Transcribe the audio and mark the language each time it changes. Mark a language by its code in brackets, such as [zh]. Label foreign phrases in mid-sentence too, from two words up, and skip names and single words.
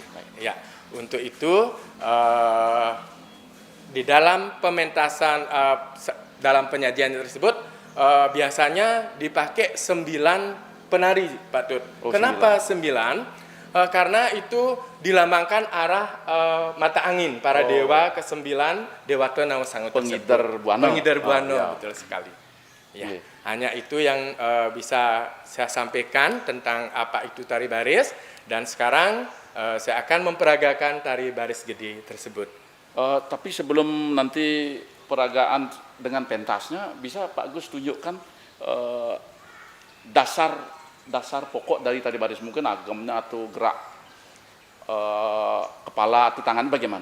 [id] Ya, untuk itu di dalam pementasan dalam penyajian tersebut biasanya dipakai 9 penari, Pak Tut. Oh, Kenapa 9? Karena itu dilambangkan arah mata angin para dewa ke-9 Dewata Nawasango Pengidar Buana. Pengidar Buana, ya. betul sekali. Ya, Iya. hanya itu yang bisa saya sampaikan tentang apa itu tari baris, dan sekarang saya akan memperagakan tari baris gede tersebut. Tapi sebelum nanti peragaan dengan pentasnya, bisa Pak Gus tunjukkan dasar pokok dari tari baris, mungkin agamnya atau gerak kepala atau tangan bagaimana?